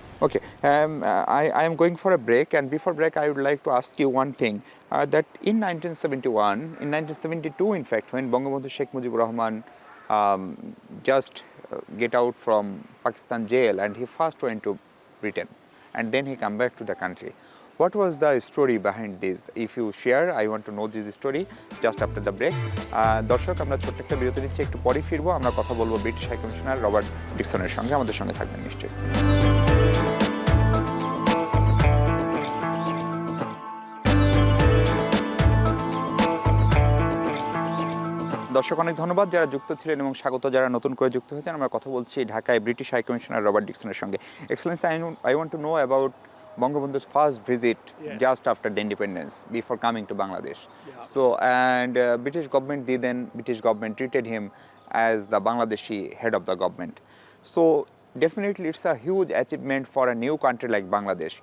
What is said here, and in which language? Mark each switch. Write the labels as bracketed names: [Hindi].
[English] Okay, I am going for a break, and before break I would like to ask you one thing, that in 1972 in fact, when Bangabandhu Sheikh Mujibur Rahman just get out from Pakistan jail, and he first went to Britain and then he come back to the country. What was the story behind this? If you share, I want to know this story just after the break. [Bangla] দর্শক, আমরা ছোট্ট একটা বিরতি নিচ্ছি, একটু পরে ফিরবো। আমরা কথা বলবো ব্রিটিশ হাই কমিশনার রবার্ট ডিকসনের সঙ্গে। আমাদের সঙ্গে থাকবেন নিশ্চয়ই। দর্শক, অনেক ধন্যবাদ যারা যুক্ত ছিলেন এবং স্বাগত যারা নতুন করে যুক্ত হয়েছেন। আমরা কথা বলছি ঢাকায় ব্রিটিশ হাই কমিশনার রবার্ট ডিকসনের সঙ্গে। [English] Excellency, I want to know about Bangabandhu's first visit just after the independence, before coming to Bangladesh. So, and British government treated him as the Bangladeshi head of the government. So, definitely it's a huge achievement for a new country like Bangladesh.